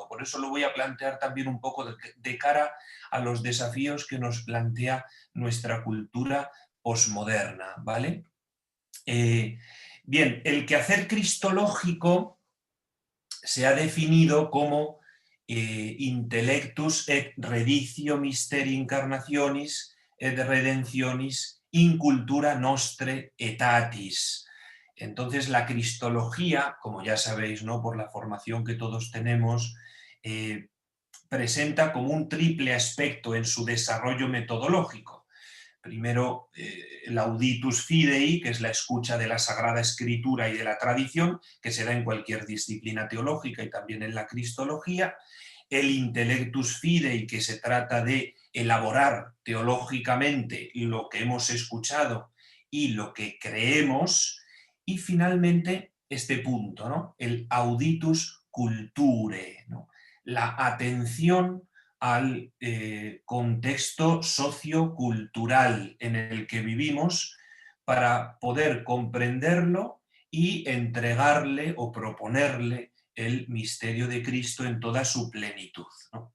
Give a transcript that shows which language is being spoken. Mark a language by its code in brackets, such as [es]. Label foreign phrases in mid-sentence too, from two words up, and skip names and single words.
[es] Por eso lo voy a plantear también un poco de cara a los desafíos que nos plantea nuestra cultura posmoderna, ¿vale? Bien, el quehacer cristológico se ha definido como [la] intellectus et reditio mysteri incarnationis et redentionis in cultura nostre etatis. [es] Entonces la cristología, como ya sabéis, ¿no?, por la formación que todos tenemos, presenta como un triple aspecto en su desarrollo metodológico. Primero, el [la] auditus fidei, [es] que es la escucha de la Sagrada Escritura y de la tradición, que se da en cualquier disciplina teológica y también en la cristología. El [la] intellectus fidei, [es] que se trata de elaborar teológicamente lo que hemos escuchado y lo que creemos. Y finalmente, este punto, ¿no?, el [la] auditus culturae, [es] ¿no?, la atención al contexto sociocultural en el que vivimos para poder comprenderlo y entregarle o proponerle el misterio de Cristo en toda su plenitud, ¿no?